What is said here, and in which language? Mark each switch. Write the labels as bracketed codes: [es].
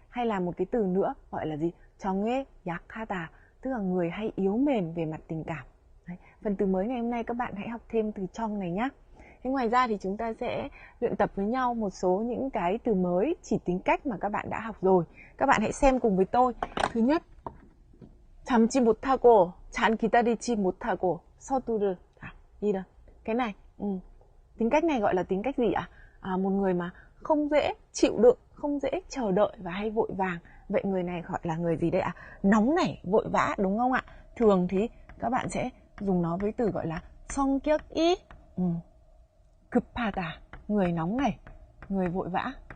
[vi] Hay là một cái từ nữa gọi là gì? [ko] 정에 약하다, [vi] tức là người hay yếu mềm về mặt tình cảm. Đấy. Phần từ mới ngày hôm nay các bạn hãy học thêm từ trong này nhé. Thế ngoài ra thì chúng ta sẽ luyện tập với nhau một số những cái từ mới chỉ tính cách mà các bạn đã học rồi. Các bạn hãy xem cùng với tôi. Thứ nhất, [ko] 참지 못하고, 잘 기다리지 못하고, 서두르다. [vi] Gì đâu? Cái này, tính cách này gọi là tính cách gì ạ? Một người mà không dễ chịu đựng, không dễ chờ đợi và hay vội vàng. Vậy người này gọi là người gì đây ạ? Nóng nảy, vội vã, đúng không ạ? Thường thì các bạn sẽ dùng nó với từ gọi là [ko] 성격이 급하다, [vi] người nóng nảy, người vội vã.